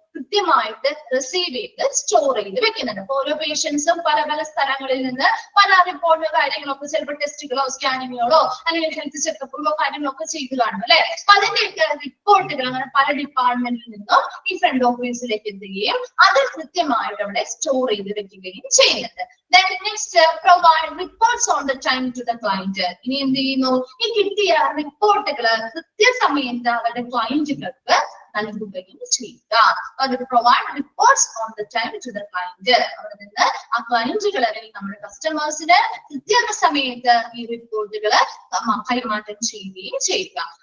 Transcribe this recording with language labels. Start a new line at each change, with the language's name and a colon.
Malayalam: കൃത്യമായിട്ട് റിസീവ് ചെയ്ത് സ്റ്റോർ ചെയ്ത് വെക്കുന്നുണ്ട്. അപ്പൊ ഓരോ പേഷ്യൻസും പല പല സ്ഥലങ്ങളിൽ നിന്ന് പല റിപ്പോർട്ടോ കാര്യങ്ങളൊക്കെ ചിലപ്പോൾ ടെസ്റ്റുകളോ സ്കാനിങ്ങുകളോ അല്ലെങ്കിൽ ഹെൽത്ത് ചെക്കപ്പുകളോ കാര്യങ്ങളൊക്കെ ചെയ്ത് കാണും അല്ലെ. അപ്പൊ അതിന്റെയൊക്കെ റിപ്പോർട്ടുകൾ അങ്ങനെ പല ഡിപ്പാർട്ട്മെന്റിൽ നിന്നും ഈ ഫ്രണ്ട് ഓഫീസിലേക്ക് എത്തുകയും അത് കൃത്യമായിട്ട് അവിടെ സ്റ്റോർ ചെയ്ത് വെക്കുകയും ചെയ്യുന്നുണ്ട്.
English: Then next, provide reports on the time to the client.
Malayalam: ഇനി എന്ത് ചെയ്യുന്നു? ഈ കിട്ടിയ റിപ്പോർട്ടുകൾ കൃത്യസമയത്ത് അവരുടെ ക്ലയന്റുകൾക്ക് നൽകുകയും ചെയ്യുക. അത്
English: Provide reports on the time to the client.
Malayalam: അവിടെ നിന്ന് ആ ക്ലയന്റുകൾ അല്ലെങ്കിൽ നമ്മുടെ കസ്റ്റമേഴ്സിന് കൃത്യസമയത്ത് ഈ റിപ്പോർട്ടുകൾ കൈമാറ്റം ചെയ്യുകയും ചെയ്യുക.